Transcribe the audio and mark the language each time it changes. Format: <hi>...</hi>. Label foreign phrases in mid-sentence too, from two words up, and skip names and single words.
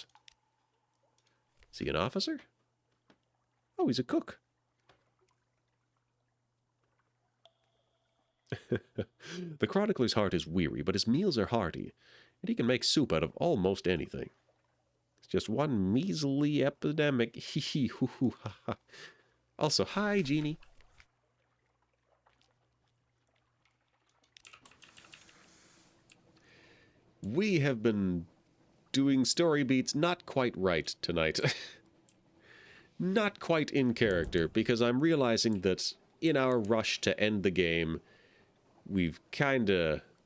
<en>Is he an officer? Oh, he's a cook. The chronicler's heart is weary, but his meals are hearty, and he can make soup out of almost anything. It's just one measly epidemic. Hee hee hoo hoo ha ha. Also, hi, Genie. We have been doing story beats not quite right tonight. Not quite in character, because I'm realizing that in our rush to end the game, we've kinda...</en>